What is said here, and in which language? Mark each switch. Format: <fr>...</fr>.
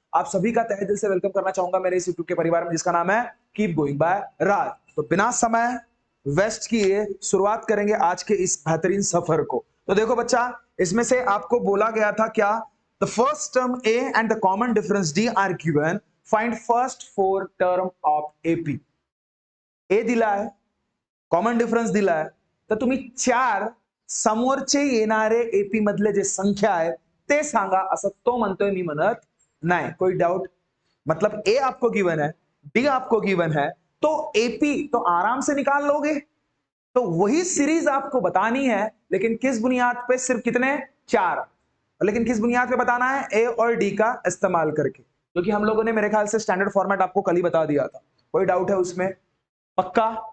<hi>आप सभी का तहे दिल से वेलकम करना चाहूंगा मेरे इस यूट्यूब के परिवार में जिसका नाम है कीप गोइंग बाय राज। तो बिना समय वेस्ट किए शुरुआत करेंगे आज के इस बेहतरीन सफर को। तो देखो बच्चा, इसमें से आपको बोला गया था क्या,</hi> <en>The first term a and the common difference d are given, find first four term of AP.</en> <mr>ए दिला आहे, कॉमन डिफरन्स दिलाय, तर तुम्ही चार समोरचे येणारे एपी मधले जे संख्या आहे ते सांगा, असं तो म्हणतोय, मी म्हणत नाही।</mr> <hi>कोई डाउट? मतलब ए आपको गिवन है, डी आपको गिवन है, तो एपी तो आराम से निकाल लोगे। तो वही सीरीज आपको बतानी है, लेकिन किस बुनियाद पे? सिर्फ कितने? चार। लेकिन किस बुनियाद पे बताना है? ए और डी का इस्तेमाल करके, क्योंकि हम लोगों ने मेरे ख्याल से स्टैंडर्ड फॉर्मेट आपको कल ही बता दिया था। कोई डाउट है उसमें? पक्का?</hi>